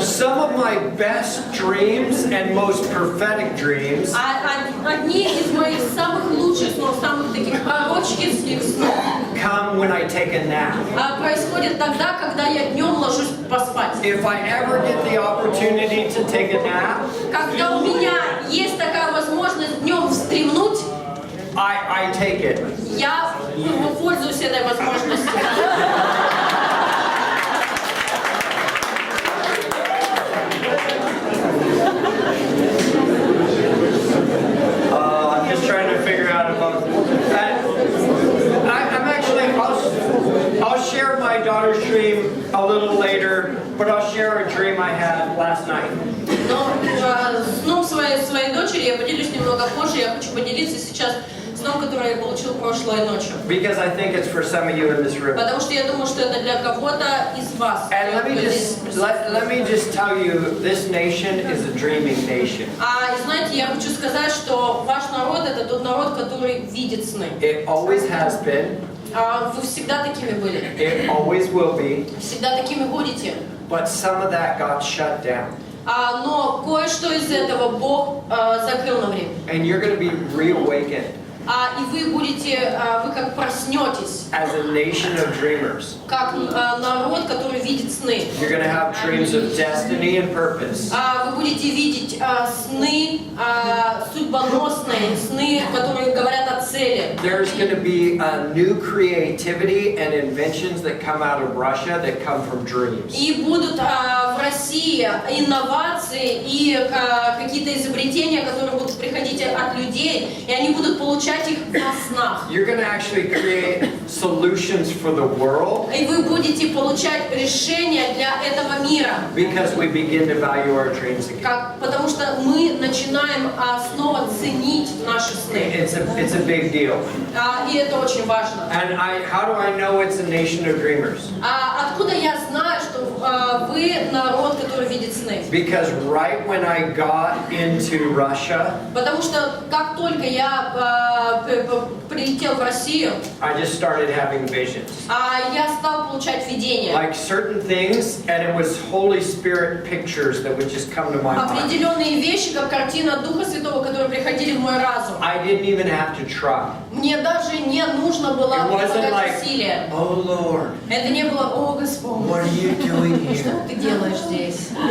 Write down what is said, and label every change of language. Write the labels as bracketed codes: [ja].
[en] Some of my best dreams and most prophetic dreams [ru] Одни из моих самых лучших снов, самых таких пророческих снов [en] come when I take a nap. [ru] происходят тогда, когда я днем ложусь поспать. [en] If I ever get the opportunity to take a nap, [ru] Когда у меня есть такая возможность днем вздремнуть, [en] I take it. [ru] я пользуюсь этой возможностью. [en] I'm just trying to figure out about. I'm actually. I'll share my daughter's dream a little later, but I'll share a dream I had last night. [ru] Но сном своей дочери я поделюсь немного позже. Я хочу поделиться сейчас сном, который я получил прошлой ночью. [en] Because I think it's for some of you in this room. [ru] Потому что я думаю, что это для кого-то из вас. [en] And let me just tell you, this nation is a dreaming nation. [ru] И знаете, я хочу сказать, что ваш народ это тот народ, который видит сны. [en] It always has been. [ru] Вы всегда такими были. [en] It always will be. [ru] Всегда такими будете. [en] But some of that got shut down. [ru] Но кое-что из этого Бог закрыл на время. [en] And you're going to be reawakened. [ru] И вы будете, вы как проснетесь. [en] as a nation of dreamers. [ru] Как народ, который видит сны. [en] You're going to have dreams of destiny and purpose. [ru] Вы будете видеть сны судьбоносные, сны, которые говорят о цели. [en] There's going to be new creativity and inventions that come out of Russia that come from dreams. [ru] И будут в России инновации и какие-то изобретения, которые будут приходить от людей, и они будут получать их во снах. [en] You're going to actually create solutions for the world. [ru] И вы будете получать решения для этого мира. [en] Because we begin to value our dreams again. [ru] Потому что мы начинаем снова ценить наши сны. [en] It's a big deal. [ru] И это очень важно. [en] And how do I know it's a nation of dreamers? [ru] Откуда я знаю, что вы народ, который видит сны? [en] Because right when I got into Russia, [ru] потому что как только я прилетел в Россию, [en] I just started having visions. [ru] Я стал получать видения. [en] Like certain things, and it was Holy Spirit pictures that would just come to my mind. [ru] Определенные вещи, как картина Духа Святого, которые приходили в мой разум. [en] I didn't even have to try. [ru] Мне даже не нужно было прилагать усилия. [en] Oh Lord. [ru] Это не было: о Господь, [en] What are you doing here? [ru] что ты делаешь здесь?